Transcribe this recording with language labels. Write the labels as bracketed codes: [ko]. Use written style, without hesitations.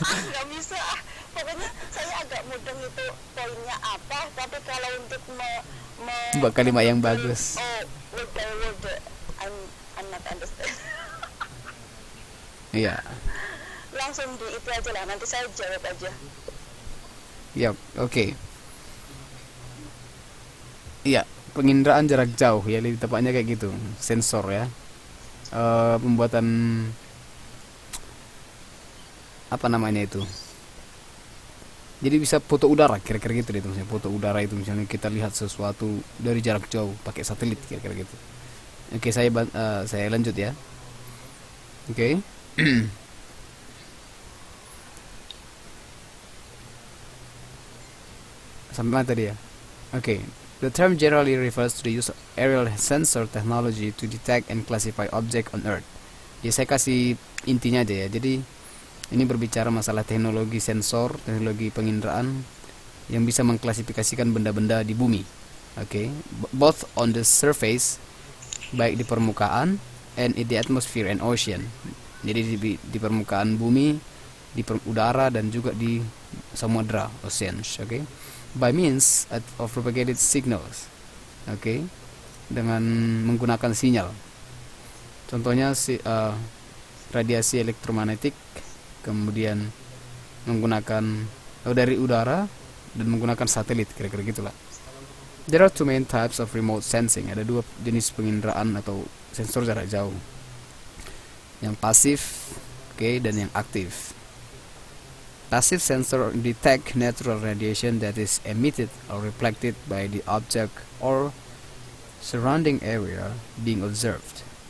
[id] Nggak bisa, pokoknya saya agak mudeng itu poinnya apa, tapi kalau untuk Buat kalimat yang bagus. [en] word by word, I'm not understand. [id] Iya. Langsung di itu aja lah, nanti saya jawab aja. Yap, oke. Iya, penginderaan jarak jauh ya, lebih tepatnya kayak gitu, sensor ya. Pembuatan apa namanya itu? Jadi bisa foto udara kira-kira gitu deh, misalnya foto udara itu misalnya kita lihat sesuatu dari jarak jauh pakai satelit kira-kira gitu. Oke, saya lanjut ya. Oke. Sampai mana tadi ya? Okay. [en] The term generally refers to the use of aerial sensor technology to detect and classify object on Earth. [id] Ya, saya kasih intinya aja ya. Jadi ini berbicara masalah teknologi sensor, teknologi penginderaan yang bisa mengklasifikasikan benda-benda di bumi. [en] Okay. Both on the surface, [id] baik di permukaan, [en] and in the atmosphere and ocean. [id] Jadi di permukaan bumi, di udara, dan juga di samudra, oceans. Okay. [en] By means of propagated signals, okay, [id] dengan menggunakan sinyal. Contohnya radiasi elektromagnetik, kemudian menggunakan dari udara dan menggunakan satelit, kira-kira gitulah. [en] There are two main types of remote sensing. [id] Ada dua jenis penginderaan atau sensor jarak jauh. Yang pasif, [en] okay, [id] dan yang aktif. [en] Passive sensor detect natural radiation that is emitted or reflected by the object or surrounding area being observed.